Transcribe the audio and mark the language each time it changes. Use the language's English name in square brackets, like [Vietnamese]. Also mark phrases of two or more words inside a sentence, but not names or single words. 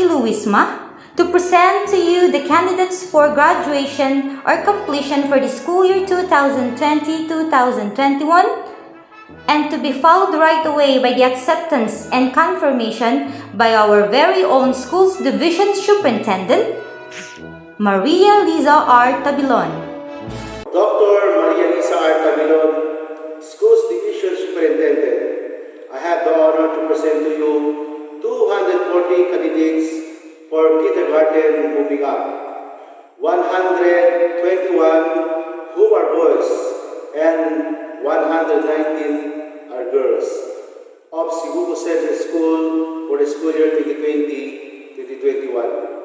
[English] Luisma, to present to you the candidates for graduation or completion for the school year 2020-2021, and to be followed right away by the acceptance and confirmation by our very own Schools Division Superintendent, Maria Liza R. Tabilon. Dr. Maria Liza R. Tabilon, Schools Division Superintendent, I have the honor to present to you 240 candidates for kindergarten moving up. 121 who are boys and 119 are girls of Sibuco Central School for the school year 2020-2021.